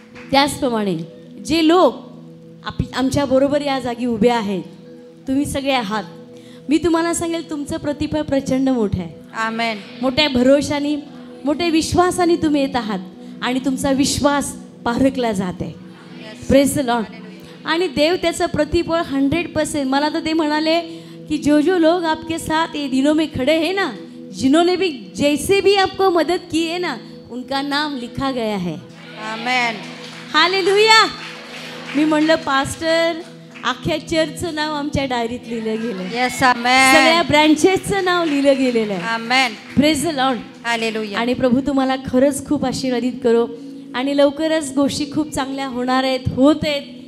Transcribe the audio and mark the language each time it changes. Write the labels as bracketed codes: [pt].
[mr] त्याचप्रमाणे जे लोक आमच्याबरोबर या जागी उभे आहेत, तुम्ही सगळे आहात, मी तुम्हाला सांगेल तुमचं प्रतिफळ प्रचंड मोठं आहे. [en] Amen. [mr] मोठ्या भरोशाने, मोठ्या विश्वासाने तुम्ही येत आहात आणि तुमचा विश्वास पारखला जात आहे. [en] Praise the Lord. [mr] आणि देव त्याचं प्रतिफळ 100%. मला तर ते म्हणाले [hi] कि जो लोग आपके साथ ये दिनों में खड़े हैं ना, जिन्होंने भी जैसे भी आपको मदद की है ना, उनका नाम लिखा गया है. [en] Amen. Hallelujah. [mr] मी म्हणलं पास्टर अख्ख्या चर्चचं नाव आमच्या डायरीत लिहिलं गेलं. [en] Yes. Amen. [mr] सगळ्या ब्रँचेसचं नाव लिहिलं गेलेलं आहे. [en] Amen. Praise the Lord. Hallelujah. [mr] आणि प्रभू तुम्हाला खरंच खूप आशीर्वादित करो. आणि लवकरच गोष्टी खूप चांगल्या होणार आहेत, होत आहेत.